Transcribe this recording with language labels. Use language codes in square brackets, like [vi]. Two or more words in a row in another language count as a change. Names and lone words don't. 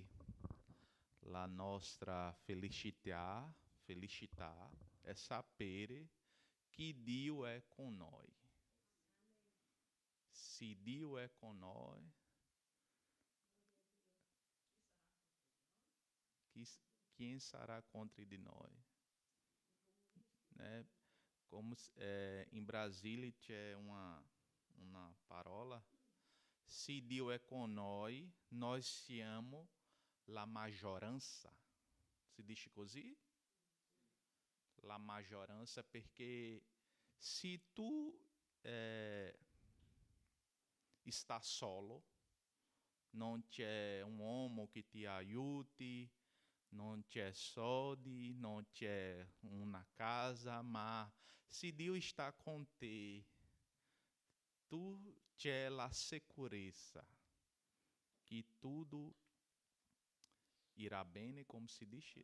[it] La nostra felicità è sapere che Dio è con noi. Se Dio è con noi, quem sarà contra di noi? [pt] Né? Como em [it] Brasília c'è uma parola, se Dio è con noi siamo la maggioranza. Si dice così? La maggioranza, perché se tu está solo, non c'è un uomo che ti aiuti, non c'è soldi, non c'è una casa, ma se Dio está con te, tu c'è la sicurezza che tutto irá bene, come si dice?